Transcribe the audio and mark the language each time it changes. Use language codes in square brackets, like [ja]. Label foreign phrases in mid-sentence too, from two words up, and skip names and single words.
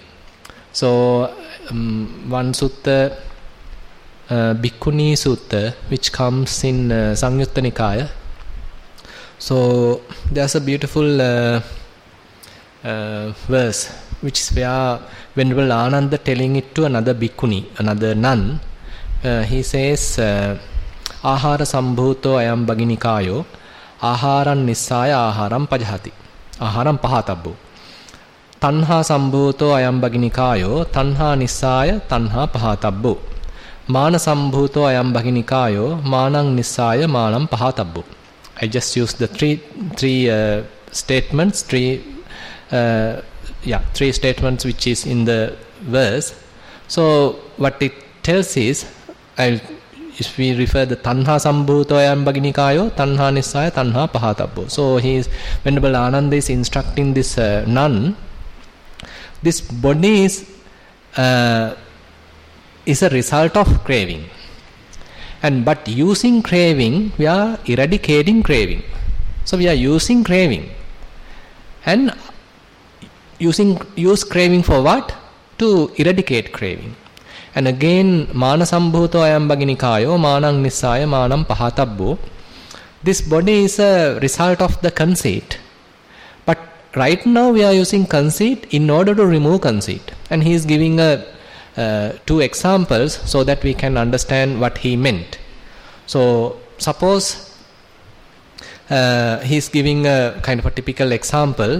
[en] So one sutta, Bhikkhuni Sutta, which comes in Samyutta Nikaya. So there's a beautiful verse which is where Venerable Ananda telling it to another bhikkhuni, another nun. He says, [pi] Ahara sambhuto ayam bhaginikayo, aharan nissaya aharam pajahati, aharam pahatabbu. Tanha sambhuto ayam bhaginikayo, tanha nissaya, tanha pahatabbu. Mana sambhuto ayam bhaginikayo, manang nissaya, manam pahatabbu. [en] I just used the three statements, three statements which is in the verse. So what it tells is, if we refer the [pi] tanha sambhuto ayam bhaginikayo, tanha nissaya, tanha pahatabbo. [en] So Venerable Ananda is instructing this nun, this body is a result of craving. But using craving, we are eradicating craving. So we are using craving. And use craving for what? To eradicate craving. And again, [pi] mana sambhuto ayam bhaginikayo, manang nissaya, manam pahatabbo. [en] This body is a result of the conceit. But right now we are using conceit in order to remove conceit. And he is giving two examples so that we can understand what he meant. So suppose he is giving a kind of a typical example.